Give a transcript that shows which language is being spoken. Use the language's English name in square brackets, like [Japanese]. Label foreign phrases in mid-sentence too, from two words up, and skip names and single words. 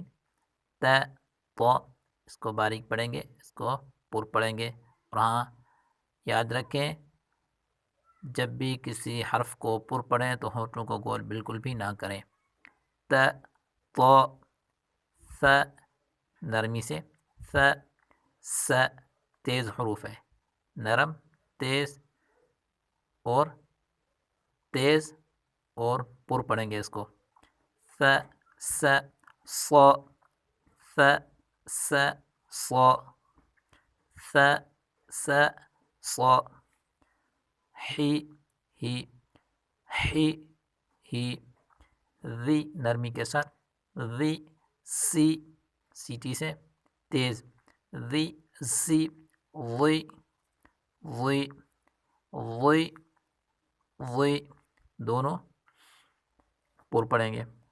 [Urdu] تو اس کو باریک پڑھیں گے، اس کو پر پڑھیں گے، اور ہاں یاد رکھیں جب بھی کسی حرف کو پر پڑھیں تو ہونٹوں کو گول بالکل بھی نہ کریں۔ تو ث نرمی سے، س تیز حروف ہے، نرم تیز اور پر پڑھیں گے اس کو۔ س ص ث س ص ث ص ہی ذی نرمی کے ساتھ، ذی سیٹی سے تیز، ذی سی وی دونوں پر پڑھیں گے۔